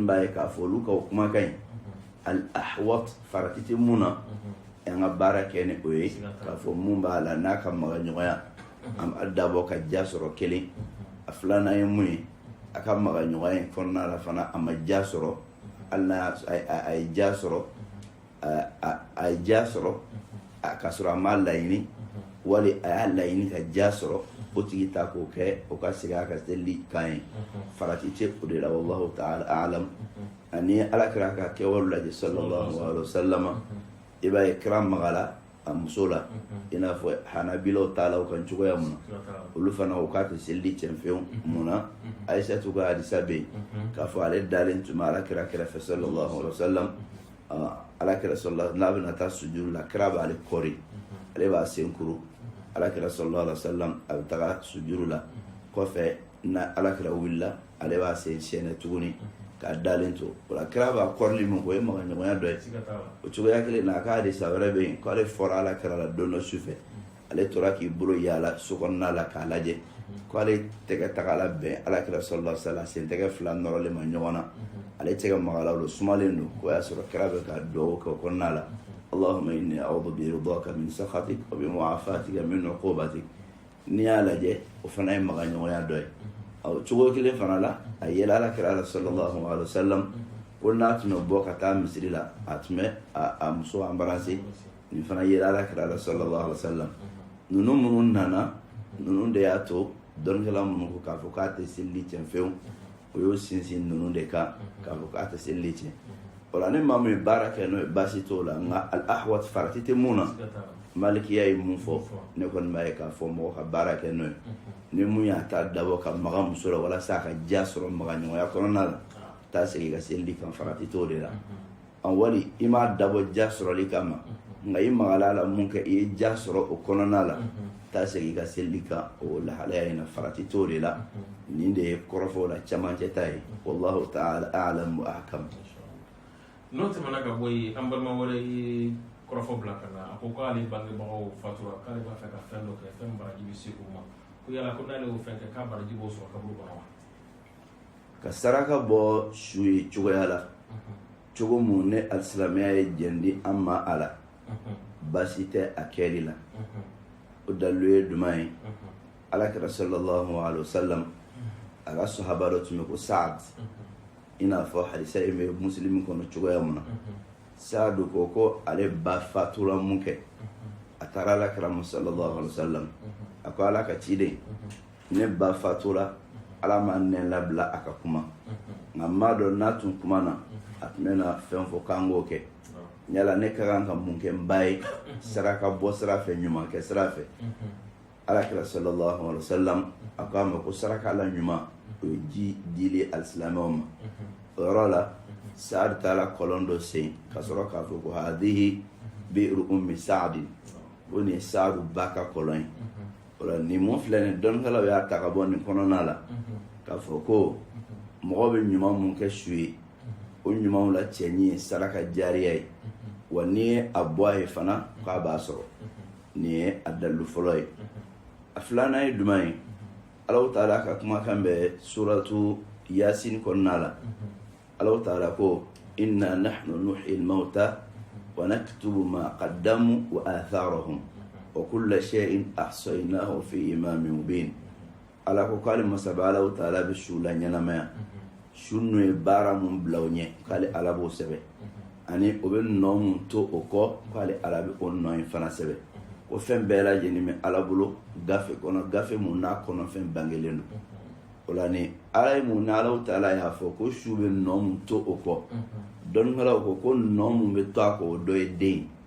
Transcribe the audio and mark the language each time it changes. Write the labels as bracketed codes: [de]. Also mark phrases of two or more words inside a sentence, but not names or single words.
[bm] b'a ye k'a fɔ olu ka o kumakan in al-ahwat farati tɛ mun na an ka baara kɛ ni o ye k'a fɔ mun b'a la n'a ka maga ɲɔgɔnya an b'a dabɔ ka ja sɔrɔ kelen a filanan ye mun ye a ka maga ɲɔgɔnya in kɔnɔna la fana a ma ja sɔrɔ hali n'a a ye ja sɔrɔ a ye ja sɔrɔ ka sɔrɔ a ma laɲini wali a y'a laɲini ka ja sɔrɔ o tigi ta k'o kɛ o ka segin a ka selili kan ye farati tɛ o de la wallahu [ar] تعالى أعلم [bm] ani alakira ka kɛwale lajɛ [ar] صلى الله عليه وسلم [bm] i b'a ye kira magala a muso la i n'a fɔ hanabilaw ta la o kan cogoya mun na olu fana o k'a tɛ selili tiɲɛ fewu mun na Aisatu ka hadisa bɛ yen k'a fɔ ale dalen tun bɛ alakira kɛrɛfɛ [ar] صلى الله عليه وسلم [bm] alakira sallallahu n'a bɛna taa sujuru la kira b'ale kɔri ale b'a sen kuru alakira [ar] صلى الله عليه [bm] wasallam a bɛ taga sujuru la kɔfɛ na alakira wulila ale b'a sen sɛnɛ tuguni k'a dalen to o la kira b'a kɔrili min kɛ o ye maga ɲɔgɔnya dɔ ye o cogoya kelen na a ka hadisa wɛrɛ bɛ yen k'ale fɔra alakira la don dɔ sufɛ ale tora k'i bolo yaala sokɔnɔna la k'a lajɛ k'ale tɛgɛ taga la bɛn alakira [ar] صلى الله عليه وسلم [bm] sen tɛgɛ fila nɔrɔlen ma ɲɔgɔn na ale tɛ ka magala o sumalen don ko y'a sɔrɔ kira bɛ ka dugawu kɛ o kɔnɔna la [ar] اللهم إني أعوذ برضاك من سخطك وبمعافاتك من عقوبتك [bm] n'i y'a lajɛ o fana ye maga ɲɔgɔnya dɔ ye cogo kelen fana la a yɛlɛ ala kira la [ar] صلى الله عليه [bm] wasallam ko n'a tun bɛ bɔ ka taa misiri la a tun bɛ a muso embrasser nin fana yɛlɛ ala kira la [ar] صلى الله عليه وسلم [bm] ninnu minnu nana ninnu de y'a to dɔnnikɛla minnu ko k'a fɔ k'a tɛ seli tiɲɛ fewu o y'o sinsin ninnu de kan k'a fɔ k'a tɛ seli tiɲɛ o la ni maa min ye baara kɛ n'o ye baasi t'o la nka al-ahwat farati tɛ mun na malikiya ye mun fɔ ne kɔni b'a ye k'a fɔ mɔgɔ ka baara kɛ n'o ye ni mun y'a ta dabɔ ka maga muso la walasa a ka diya sɔrɔ maga ɲɔgɔnya kɔnɔna la taa segin ka seli kan farati t'o de la wali i m'a dabɔ diya sɔrɔli kama nka i magala la mun kɛ i ye diya sɔrɔ o kɔnɔna la taa segin ka seli kan o lahalaya in na farati t'o de la nin de ye kɔrɔfɔw la camancɛ ta ye [ar] والله تعالى أعلم وأحكم. [bm] N'o tɛmɛna ka bɔ yen an balima wɛrɛ ye kɔrɔfɔ bila ka na a ko k'ale bangebagaw fatura k'ale b'a fɛ ka fɛn dɔ kɛ fɛn baraji bɛ se o ma ko yala ko n'ale y'o fɛn kɛ k'a baraji b'o sɔrɔ kaburu kɔnɔ wa. Ka saraka bɔ su ye cogoya la cogo mun ne alisilamɛya ye jɛndi an ma a la baasi tɛ a kɛli la o dalilu ye duman ye alakira [ar] صلى الله عليه وسلم [bm] a ka sahaba dɔ tun bɛ ko Saad i n'a fɔ hadisa in bɛ muslimi kɔnɔ cogoya mun na Saadu ko ale ba fatura mun kɛ a taara alakira [ar] صلى الله عليه وسلم [bm] a ko ala ka ciden ne ba fatura ala ma nɛ labila a ka kuma nka maa dɔ n'a tun kuma na a tun bɛna fɛn fɔ k'an k'o kɛ yala ne ka kan ka mun kɛ n ba ye saraka bɔ sira fɛ ɲuman kɛ sira fɛ alakira [ar] صلى الله عليه وسلم [bm] a ko a ma ko saraka la ɲuman o ye ji dili alisilamɛw ma o yɔrɔ la Saad taara kɔlɔn dɔ sen ka sɔrɔ k'a fɔ ko [ar] هذه بئر أم سعد [bm] ko nin ye Saadu ba ka kɔlɔn ye o la nin mun filɛ nin dɔnnikɛlaw y'a ta ka bɔ nin kɔnɔna la k'a fɔ ko mɔgɔ bɛ ɲuman mun kɛ su ye o ɲumanw la cɛɲi ye saraka jariya ye wa n'i ye a bɔ a ye fana k'a b'a sɔrɔ nin ye a dalilu fɔlɔ ye a filanan ye duman ye Allahu Taala ka kumakan bɛ suratu Yasin kɔnɔna la Allahu Taala ko [ar] إنا نحن نحيي الموتى ونكتب ما قدموا وآثارهم وكل شيء أحصيناه في إمام مبين [bm] ala ko k'ale masaba Allahu Taala bɛ su la ɲɛnamaya su n'o ye baara mun bila o ɲɛ k'ale ala b'o sɛbɛn ani o bɛ nɔ mun to o kɔ k'ale ala bɛ o nɔ in fana sɛbɛn ko fɛn bɛɛ lajɛlen bɛ ala bolo gafe kɔnɔ gafe mun n'a kɔnɔ fɛn bangelen don o la ni ala ye mun na Allahu Taala y'a fɔ ko su bɛ nɔ mun to o kɔ dɔnnikɛlaw ko nɔ mun bɛ to a kɔ o dɔ ye den